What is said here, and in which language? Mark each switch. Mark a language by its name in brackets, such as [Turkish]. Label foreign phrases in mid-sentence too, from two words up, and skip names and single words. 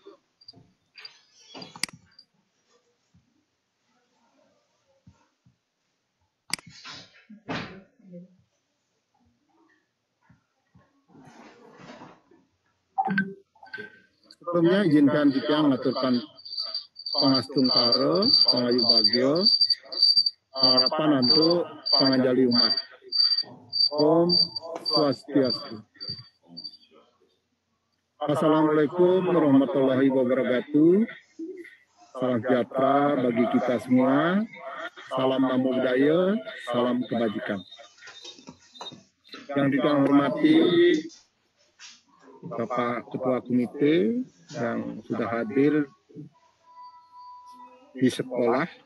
[Indonesian] Sebelumnya izinkan kita mengaturkan [Javanese] pangastung karo, pangayu bagio, [Indonesian] harapan untuk panganjali umat. [Sanskrit] Om Swastiastu. [Arabic] السلام عليكم ورحمة الله وبركاته. [Indonesian] Salam sejahtera bagi kita semua. Salam namo budaya, salam kebajikan. Yang kita hormati Bapak Ketua Komite yang sudah hadir di sekolah.